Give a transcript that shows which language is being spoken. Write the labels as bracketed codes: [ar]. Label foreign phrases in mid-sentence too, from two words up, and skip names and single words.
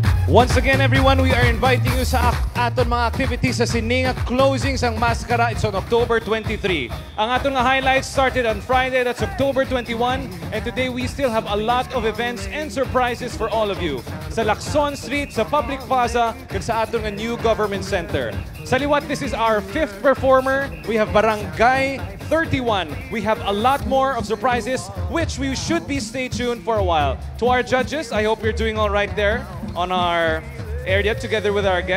[en] Once again, everyone, we are inviting you [hil] sa aton mga [en] activities sa Sininga closing sang Mascara. It's on October 23. [hil] Ang aton nga [en] highlights started on Friday, that's October 21. And today, we still have a lot of events and surprises for all of you. [hil] Sa Lacson Street, sa Public Plaza, kag sa aton nga [en] new government center. [hil] Sa liwat, [en] this is our 5th performer. We have Barangay 31. We have a lot more of surprises, which we should be stay tuned for a while. To our judges, I hope you're doing all right there on our area together with our guests.